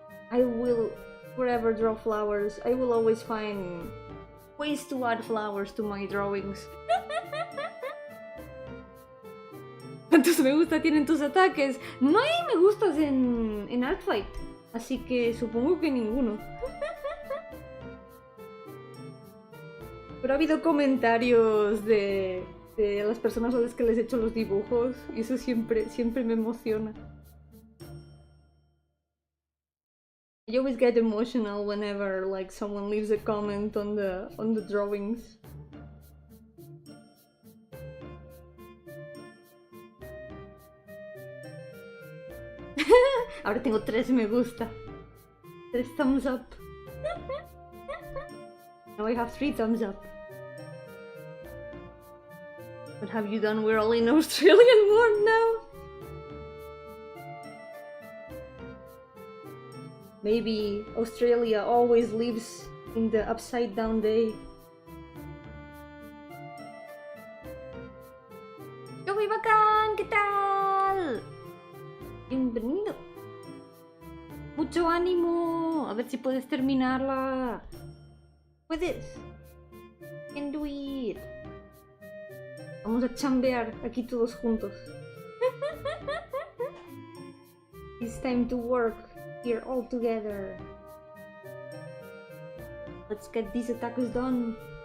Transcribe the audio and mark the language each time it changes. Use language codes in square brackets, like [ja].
[en] I will forever draw flowers. I will always find ways to add flowers to my drawings. [es] ¿Cuántos me gusta tienen tus ataques? No hay me gustas en Artfight, así que supongo que ninguno. Pero ha habido comentarios de las personas a las que les he hecho los dibujos y eso siempre me emociona. [en] I always get emotional whenever like someone leaves a comment on the drawings. [es] Ahora tengo 3 me gusta. [en] 3 thumbs up. Now I have 3 thumbs up. What have you done? We're all in Australian mode now. Maybe Australia always lives in the upside down day. [es] Yo muy bacán, ¿qué tal? Bienvenido. Mucho ánimo. A ver si puedes terminarla. Puedes. [en] Can do it. [es] Vamos a chambear aquí todos juntos. [en] It's time to work here all together. Let's get these attacks done.